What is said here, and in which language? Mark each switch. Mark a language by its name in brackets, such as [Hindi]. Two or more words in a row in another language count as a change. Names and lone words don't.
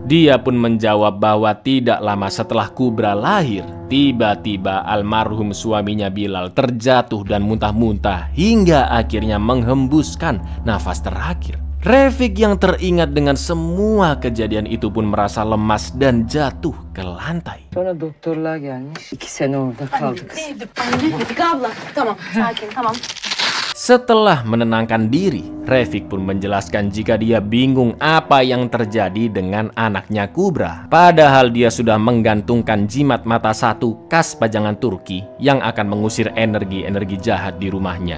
[Indonesian] Dia pun menjawab bahwa tidak lama setelah Kubra lahir, tiba-tiba almarhum suaminya Bilal terjatuh dan muntah-muntah hingga akhirnya menghembuskan nafas terakhir. Refik yang teringat dengan semua kejadian itu pun merasa lemas dan jatuh ke lantai. [Turkish] Sonra doktorlar gelmiş. 2 sene orada kaldık. Anne, Refika abla. Tamam, sakin, tamam. [Indonesian] Setelah menenangkan diri, Refik pun menjelaskan jika dia bingung apa yang terjadi dengan anaknya Kubra. Padahal dia sudah menggantungkan jimat mata satu khas pajangan Turki yang akan mengusir energi-energi jahat di rumahnya.